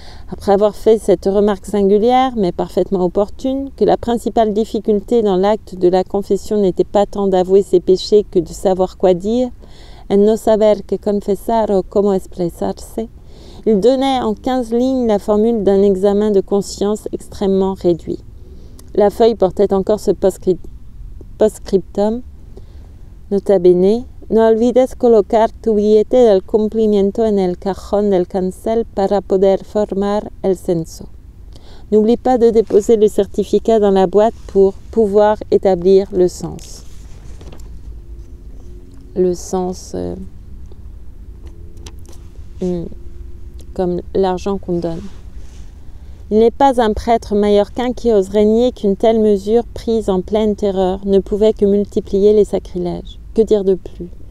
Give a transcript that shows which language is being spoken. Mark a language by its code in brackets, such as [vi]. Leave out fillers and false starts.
[fr] Après avoir fait cette remarque singulière, mais parfaitement opportune, que la principale difficulté dans l'acte de la confession n'était pas tant d'avouer ses péchés que de savoir quoi dire, [es] en no saber que confessar o como expresarse, [fr] Il donnait en 15 lignes la formule d'un examen de conscience extrêmement réduit. La feuille portait encore ce post-scriptum. [es] Nota bene, no olvides colocar tu billete del cumplimiento en el cajón del cancel para poder formar el censo. [fr] N'oublie pas de déposer le certificat dans la boîte pour pouvoir établir le sens. Le sens comme l'argent qu'on donne. Il n'est pas un prêtre mallorquin qui oserait nier qu'une telle mesure prise en pleine terreur ne pouvait que multiplier les sacrilèges. Que dire de plus?